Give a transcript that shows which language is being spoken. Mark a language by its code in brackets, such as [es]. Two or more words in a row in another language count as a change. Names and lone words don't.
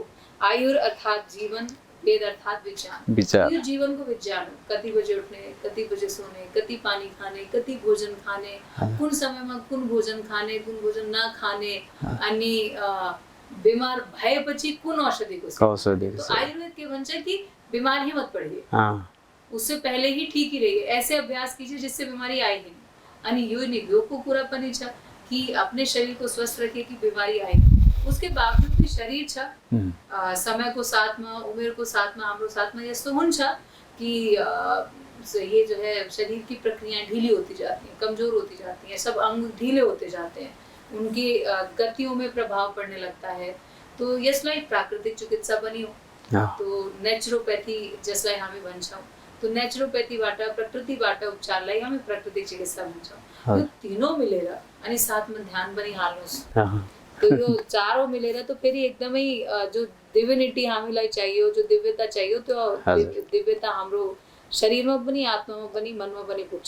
[ne] आयुर अर्थात जीवन, वेद अर्थात विज्ञान। यो जीवनको विज्ञान हो। कति बजे उठ्ने, कति बजे सोने, कति पानी खाने, कति भोजन खाने, कुन समयमा कुन भोजन खाने, कुन भोजन नखाने, अनि बिमार भएपछि कुन औषधिको सेवन। [hi] तो [ne] आयुर्वेद के भन्छ [hi] कि बीमार ही मत पड़िए, उससे पहले ही ठीक ही रहिए, ऐसे अभ्यास कीजिए जिससे बीमारी आए ही नहीं। [ne] अनि यो योग को कुरा पनि छ कि [hi] अपने शरीर को स्वस्थ रखिए कि बीमारी आए। उसके बावजूद भी शरीर छ, [ne] समय को साथमा, उमेर को साथमा, हाम्रो साथमा यस्तो हुन्छ कि [hi] ये जो है शरीर की प्रक्रियाएं ढीली होती जाती हैं, कमजोर होती जाती हैं, सब अंग ढीले होते जाते हैं, उनकी गतियों में प्रभाव पड़ने लगता है। [ne] तो यसलाई प्राकृतिक चिकित्सा पनि हो। तो नेचुरोपैथी जसलाई हामी भन्छौँ, तो नेचुरोपैथीबाट, प्रकृतिबाट उपचारलाई हामी प्राकृतिक चिकित्सा भन्छौँ। यो तीनों मिलेर अनि साथमा ध्यान पनि हाल्नुहोस्। तो यो चारों मिलेर तो फेरि एकदमै जो डिभिनिटी हामीलाई चाहियो, जो दिव्यता चाहियो, त्यो दिव्यता हाम्रो शरीरमा पनि, आत्मामा पनि, मनमा पनि पुग्छ।